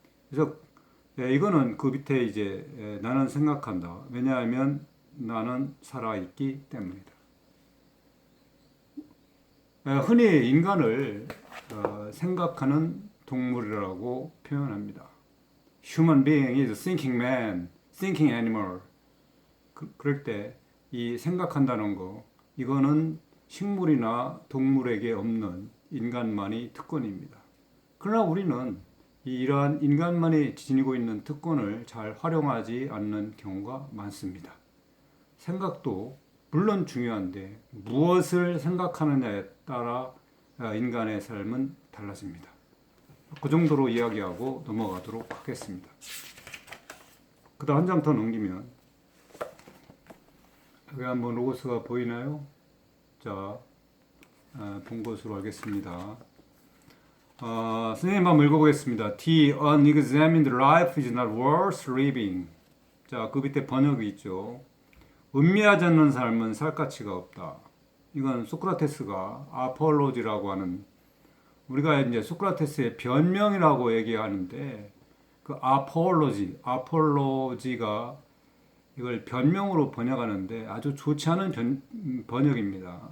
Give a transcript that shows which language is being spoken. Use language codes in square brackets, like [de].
[ko] 그래서 이거는 그 밑에 이제 나는 생각한다. 왜냐하면 나는 살아있기 때문이다. 흔히 인간을 생각하는 동물이라고 표현합니다. [en] Human being is a thinking man, thinking animal. [ko] 그럴 때 이 생각한다는 거, 이거는 식물이나 동물에게 없는 인간만이 특권입니다. 그러나 우리는 이러한 인간만이 지니고 있는 특권을 잘 활용하지 않는 경우가 많습니다. 생각도 물론 중요한데 무엇을 생각하느냐에 따라 인간의 삶은 달라집니다. 그 정도로 이야기하고 넘어가도록 하겠습니다. 그 다음 한 장 더 넘기면 여기 한번 로고스가 보이나요? 자, 본 것으로 하겠습니다. 선생님 한번 읽어보겠습니다. [en] The unexamined life is not worth living. [ko] 자, 그 밑에 번역이 있죠. 음미하지 않는 삶은 살 가치가 없다. 이건 소크라테스가 아폴로지라고 하는, 우리가 이제 소크라테스의 변명이라고 얘기하는데 그 아폴로지가 이걸 변명으로 번역하는데 아주 좋지 않은 번역입니다.